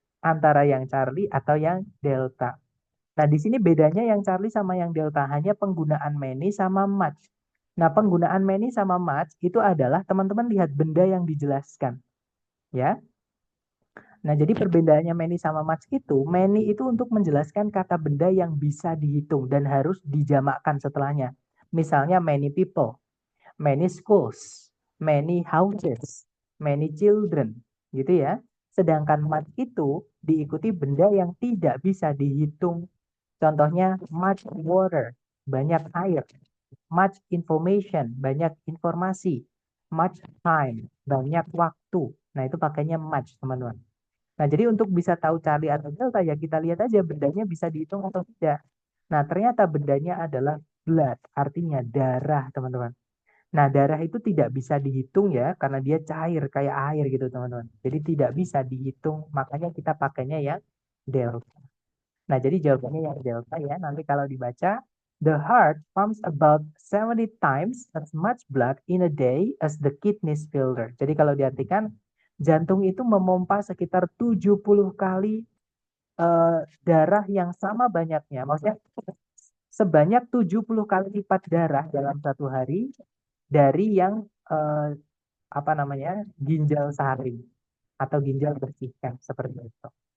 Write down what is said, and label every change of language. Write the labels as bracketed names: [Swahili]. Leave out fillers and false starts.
[Indonesian] Antara yang Charlie atau yang Delta. Nah, di sini bedanya yang Charlie sama yang Delta hanya penggunaan many sama much. Nah, penggunaan many sama much itu adalah teman-teman lihat benda yang dijelaskan, ya. Nah, jadi perbedaannya many sama much itu, many itu untuk menjelaskan kata benda yang bisa dihitung dan harus dijamakkan setelahnya. Misalnya many people, many schools, many houses, many children, gitu ya. Sedangkan much itu diikuti benda yang tidak bisa dihitung. Contohnya much water, banyak air, much information, banyak informasi, much time, banyak waktu. Nah, itu pakainya much, teman-teman. Nah, jadi untuk bisa tahu Charlie atau Delta ya kita lihat aja bendanya bisa dihitung atau tidak. Nah, ternyata bendanya adalah blood, artinya darah, teman-teman. Nah, darah itu tidak bisa dihitung ya, karena dia cair kayak air gitu, teman-teman. Jadi tidak bisa dihitung, makanya kita pakainya yang delta. Nah, jadi jawabannya yang delta ya. Nanti kalau dibaca, [English] the heart pumps about 70 times as much blood in a day as the kidneys filter. [Indonesian] Jadi kalau diartikan, jantung itu memompa sekitar 70 kali darah yang sama banyaknya. Maksudnya sebanyak 70 kali lipat darah dalam satu hari dari yang eh, apa namanya ginjal sehari atau ginjal bersihkan seperti itu.